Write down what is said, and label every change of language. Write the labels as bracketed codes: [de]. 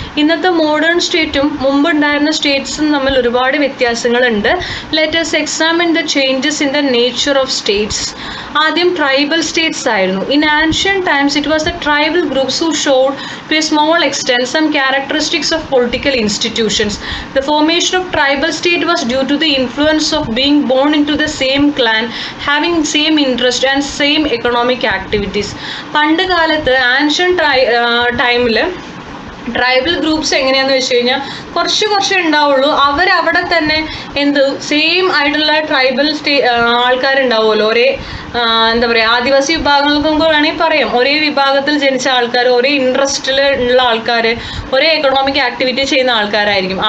[ml] ഇന്നത്തെ മോഡേൺ സ്റ്റേറ്റും മുമ്പുണ്ടായിരുന്ന സ്റ്റേറ്റ്സും തമ്മിൽ ഒരുപാട് വ്യത്യാസങ്ങളുണ്ട്. [en] Let us examine the changes in the nature of states. [ml] ആദ്യം ട്രൈബൽ സ്റ്റേറ്റ്സ് ആയിരുന്നു. [en] In ancient times it was the tribal groups who showed to a small extent some characteristics of political institutions. The formation of tribal state was due to the influence of being born into the same clan, having same interest and same economic activities. [ml] പണ്ട് കാലത്ത് ancient ടൈമിൽ tribal groups എങ്ങനെയാണെന്ന് വെച്ച് കഴിഞ്ഞാൽ കുറച്ച് ഉണ്ടാവുള്ളൂ. അവരവിടെ തന്നെ സെയിം ആയിട്ടുള്ള ട്രൈബൽ ആൾക്കാരുണ്ടാവുമല്ലോ, ഒരേ എന്താ പറയുക, ആദിവാസി വിഭാഗങ്ങൾക്കും വേണമെങ്കിൽ പറയാം, ഒരേ വിഭാഗത്തിൽ ജനിച്ച ആൾക്കാർ, ഒരേ ഇൻട്രസ്റ്റിൽ ഉള്ള ആൾക്കാർ, ഒരേ എക്കണോമിക് ആക്ടിവിറ്റി ചെയ്യുന്ന ആൾക്കാരായിരിക്കും.